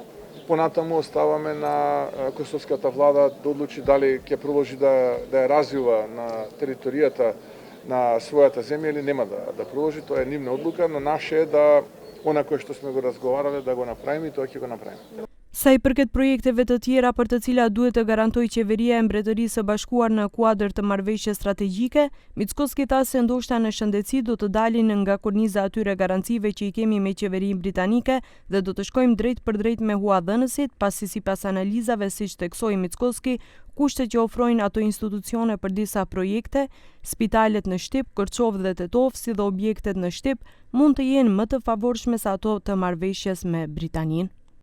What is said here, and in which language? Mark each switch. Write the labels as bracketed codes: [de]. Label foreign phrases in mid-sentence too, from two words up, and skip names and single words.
[mk] Понатаму оставаме на косовската влада да одлучи дали ќе продолжи да ја развива на територијата на својата земја или нема да продолжи. Тоа е нивна одлука, но наше е да она кое што сме го разговарале да го направиме и тоа ќе го направиме. [sq] Sa i përket projekteve të tjera për të cilat duhet të garantojë qeveria e Mbretërisë së Bashkuar në kuadër të marrëveshjes strategjike, Mickoski tha se ndoshta në shëndetësi do të dalin nga korniza atyre garancive që i kemi me qeverinë britanike dhe do të shkojmë drejt për drejt me huadhënësit, pasi sipas analizave, siç theksoi Mickoski, kushtet që ofrojnë ato institucione për disa projekte, spitalet në Shqip, Kërçov dhe Tetov, si dhe objektet në Shqip, mund të jenë më të favorshme se ato të marrëveshjes me Britaninë.